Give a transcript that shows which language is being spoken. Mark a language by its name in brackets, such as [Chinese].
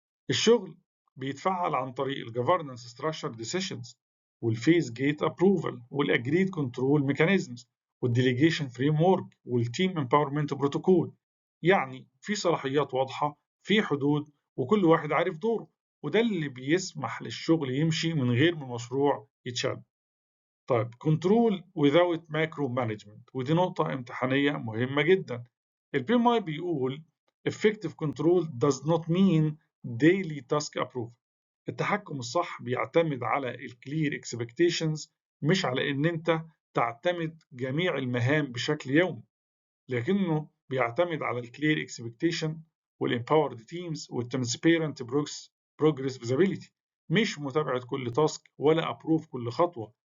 [Arabic] الشغل بيتفعل عن طريق الجفرنس ستراكشر ديسيشنز والفيز جيت ابروفال والاجريد كنترول ميكانيزمز والديليجيشن فريم ورك والتيم امباورمنت بروتوكول. يعني في صلاحيات واضحه، في حدود، وكل واحد عارف دوره، وده اللي بيسمح للشغل يمشي من غير ما المشروع يتشال. طيب كنترول without macro management، ودي نقطة امتحانية مهمة جدا. البي ام اي بيقول [English] effective control does not mean daily task approval. [Arabic] التحكم الصح بيعتمد على الكلير expectations، مش على ان انت تعتمد جميع المهام بشكل يومي، لكنه بيعتمد على الكلير expectation والempowered teams والtransparent progress visibility، مش متابعة كل تاسك ولا ابروف كل خطوة.